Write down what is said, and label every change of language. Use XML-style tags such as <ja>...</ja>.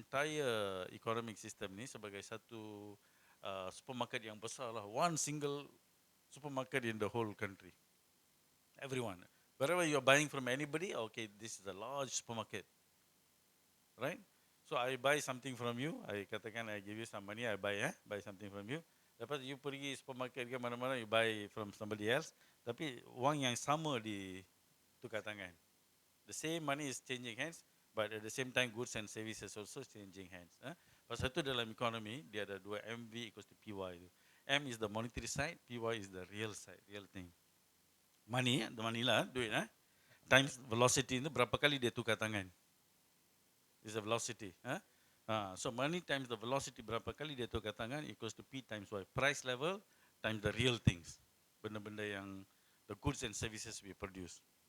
<en>entire economic system</en> <ms>ni sebagai satu supermarket yang besar lah.</ms> <en>One single supermarket in the whole country. Everyone. Wherever you're buying from anybody, okay, this is a large supermarket. Right? So I buy something from you, I</en> <ms>katakan</ms> <en>I give you some money, I buy something from you.</en> <ms>Lepas</ms> <en>you</en> <ms>pergi</ms> <en>supermarket</en> <ms>ke mana-mana,</ms> <en>you buy from somebody else.</en> <ms>Tapi wang yang sama di tukar tangan.</ms> <en>The same money is changing hands, but at the same time goods and services also changing hands.</en> <ms>Pasal itu dalam ekonomi, dia ada dua MV</ms> <en>equals to</en> <ms>PY itu.</ms> <en>M is the monetary side, PY is the real side, real thing. Money, the money</en> <ms>lah, duit</ms> <en>times velocity</en> <ms>itu berapa kali dia tukar tangan.</ms> <en>Is the velocity. So money times the velocity</en> <ms>berapa kali dia tukar tangan</ms> <en>equals to P times Y. Price level times the real things.</en> <ms>Benda-benda yang</ms> <en>the goods and services we produce.</en>